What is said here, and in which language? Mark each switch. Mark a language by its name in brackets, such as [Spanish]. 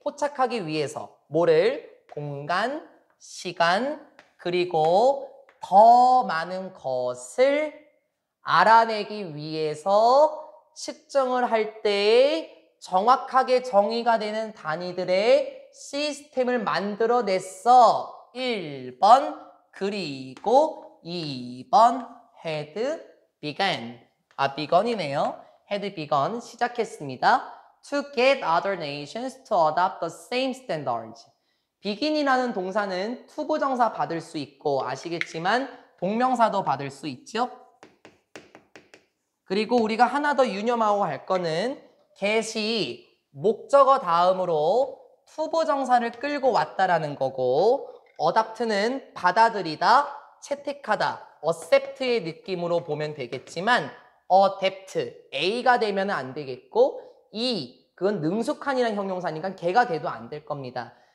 [Korean] 포착하기 위해서. 뭐를? 공간, 시간, 그리고 더 많은 것을 알아내기 위해서 측정을 할 때 정확하게 정의가 되는 단위들의 시스템을 만들어냈어. 1번, 그리고 2번, [English] had begun. [Korean] begun이네요. [English] had begun, [Korean] 시작했습니다. [English] To get other nations to adopt the same standards. [Korean] begin이라는 동사는 투부정사 받을 수 있고 아시겠지만 동명사도 받을 수 있죠. 그리고 우리가 하나 더 유념하고 할 거는 get이 목적어 다음으로 투부정사를 끌고 왔다라는 거고 adopt는 받아들이다, 채택하다, accept의 느낌으로 보면 되겠지만 adapt, A가 되면 안 되겠고 그건 능숙한이라는 형용사니까 걔가 돼도 안 될 겁니다.